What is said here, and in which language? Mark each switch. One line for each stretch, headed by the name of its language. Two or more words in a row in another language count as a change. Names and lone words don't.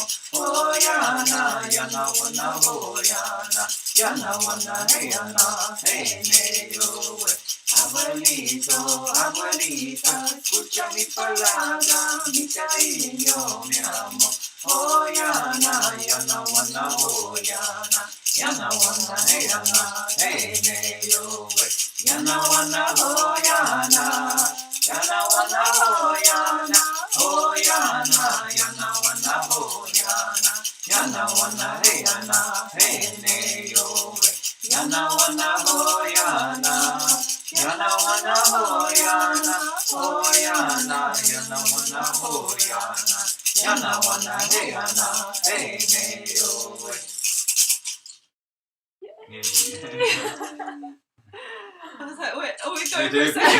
Spanish: Oh, Yana, Yana, wana, oh, Yana, Yana, wana, hey, Yana, hey, hey, oh, abuelito, abuelita, escucha mi palabra, mi cariño, mi amor. Oh, Yana, Yana, wana, oh, Yana, Yana, wana, hey, Yana, hey, hey, oh, Yana wana ho yana, yana wana ho yana, oh yana, yana wana ho yana, yana wana hey yana, hey ne yo, yana wana ho yana, yana wana ho yana, oh yana, yana wana ho yana, yana wana hey yana, hey ne yo.
English: I was like, wait, are we We going do. for a second?